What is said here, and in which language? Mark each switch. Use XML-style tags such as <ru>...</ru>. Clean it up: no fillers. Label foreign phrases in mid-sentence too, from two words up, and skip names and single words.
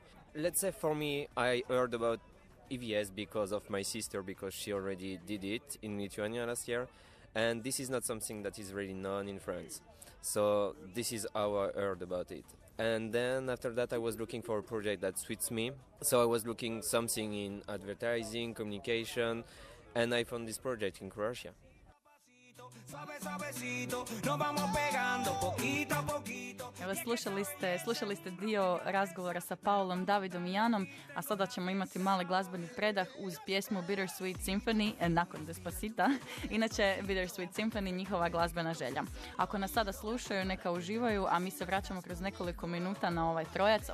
<en>Let's say for me, I heard about EVS because of my sister, because she already did it in Lithuania last year. And this is not something that is really known in France. So this is how I heard about it. And then after that I was looking for a project that suits me. So I was looking something in advertising, communication, and I found this project in Croatia.</en> <hr>Evo, slušali ste dio razgovora sa Paulom, Davidom i Janom, a sada ćemo imati mali glazbeni predah uz pjesmu Bittersweet Symphony nakon Despacita. Inače, Bittersweet Symphony njihova glazbena želja. Ako nas sada slušaju, neka uživaju, a mi se vraćamo kroz nekoliko minuta na ovaj trojac.</hr>